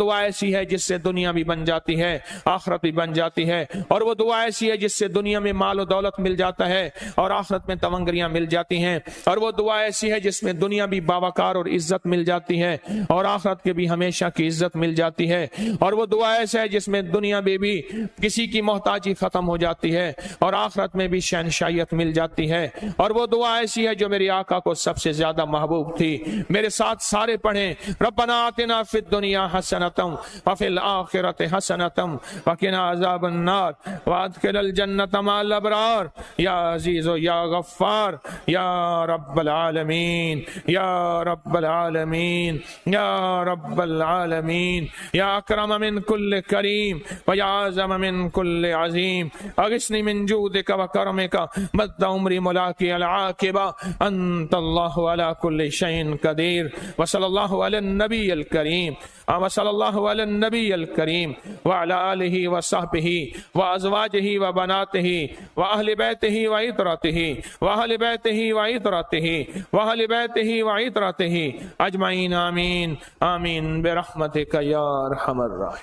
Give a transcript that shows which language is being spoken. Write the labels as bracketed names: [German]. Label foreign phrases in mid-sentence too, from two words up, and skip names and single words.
[Urdu] دعا ایسی ہے جس سے دنیا بھی بن جاتی ہے، آخرت بھی بن جاتی ہے، اور وہ دعا ایسی ہے جس سے دنیا میں مال و دولت مل جاتا ہے اور آخرت میں تمنگریاں مل جاتی ہیں، اور وہ دعا ایسی ہے جس میں دنیا بھی باوقار اور عزت مل جاتی ہے اور آخرت کے بھی ہمیشہ کی عزت مل جاتی ہے، اور وہ دعا ایسا ہے جس میں دنیا میں بھی کسی کی محتاجی ختم ہو جاتی ہے اور آخرت میں بھی شہنشائیت مل جاتی ہے، اور وہ دعا ایسی ہے جو میری آقا کو سب سے زیادہ محبوب تھی۔ میرے ساتھ سارے پڑھیں، [Arabic] ربنا آتنا فی الدنیا حسنۃ وفی الآخرۃ حسنۃ وقنا عذاب النار وادخلنا الجنۃ مع الابرار یا عزیز و یا غفار یا رب العالمین یا رب العالمین یا رب العالمین یا اکرم من کل کریم و یا اعظم من کل عظیم اغثنی من جودک وکرمک مد عمری ملاقی العاقبہ انت اللہ علی کل شیء قدیر وصلی اللہ علی النبی الکریم وصلی اللہ علی النبی الکریم وعلی آلہ وصحبہ وازواجہ وبناتہ واہل بیتہ وعطرتہ واہل بیتہ وعطرتہ واہل بیتہ وعطرتہ اجمعین آمین آمین برحمتک یا ارحم الراحمین۔